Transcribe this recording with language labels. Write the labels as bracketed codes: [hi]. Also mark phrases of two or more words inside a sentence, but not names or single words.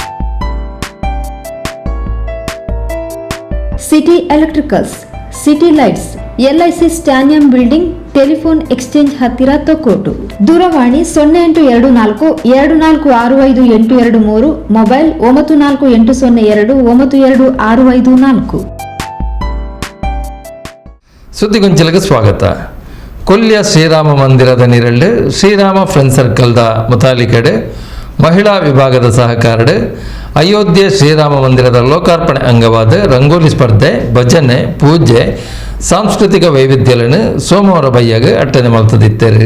[kn] ಸಿಟಿ ಎಲೆಕ್ಟ್ರಿಕಲ್ಸ್, ಸಿಟಿ ಲೈಟ್ಸ್, ಎಲ್ಐಸಿ ಸ್ಟ್ಯಾನಿಯಂ ಬಿಲ್ಡಿಂಗ್, [en] telephone exchange [kn] ಹತ್ತಿರ ತೊಕ್ಕೋಟು. ದೂರವಾಣಿ 0824 2465 ಮೊಬೈಲ್ 9480 926554. ಸುದ್ದಿಗೊಂಚಲಿಗೆ ಸ್ವಾಗತ. [tcy] ಕೊಲ್ಯ ಶ್ರೀರಾಮ ಮಂದಿರದ ನಿರಳ್ಳು ಶ್ರೀರಾಮ ಫ್ರೆಂಡ್ ಸರ್ಕಲ್ದ ಮುತಾಲಿಕೆಡೆ ಮಹಿಳಾ ವಿಭಾಗದ ಸಹಕಾರಡು ಅಯೋಧ್ಯೆ ಶ್ರೀರಾಮ ಮಂದಿರದ ಲೋಕಾರ್ಪಣೆ ಅಂಗವಾದ ರಂಗೋಲಿ ಸ್ಪರ್ಧೆ, ಭಜನೆ, ಪೂಜೆ, ಸಾಂಸ್ಕೃತಿಕ ವೈವಿಧ್ಯಗಳನ್ನು ಸೋಮವಾರ ಬಯ್ಯಾಗ ಅಟ್ಟನೆ ಮಾಡ್ತದಿತ್ತರು.